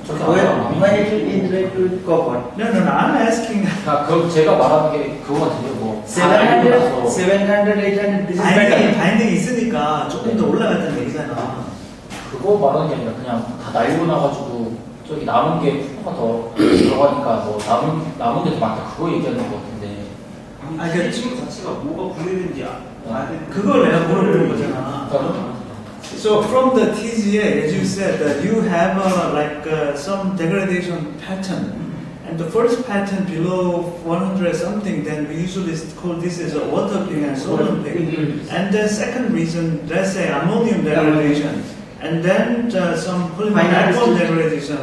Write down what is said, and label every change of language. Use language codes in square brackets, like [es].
[en] When it will interact with copper. No, I'm asking. [ko] 그 제가 말하는 게 그거 같은데 뭐 [en] 700, 800, this is better. [ko] 바인딩이 있으니까 조금 더 올라갔다는 얘기잖아. 그거 말하는 게 아니라 그냥 다 날고 나가지고 저기 남은 게 푸가 더 들어가니까 뭐 남은 게 더 많다 그거 얘기하는 것 같은데. 그 지금 자체가 뭐가 분해된지 그걸 내가 물어보는 거잖아. [en] So from the TGA, as you said, you have some degradation pattern, and the first pattern below 100 something, then we usually call this as a water ping and sodium ping. And the second reason, let's say ammonium degradation, and then some polymer alcohol degradation.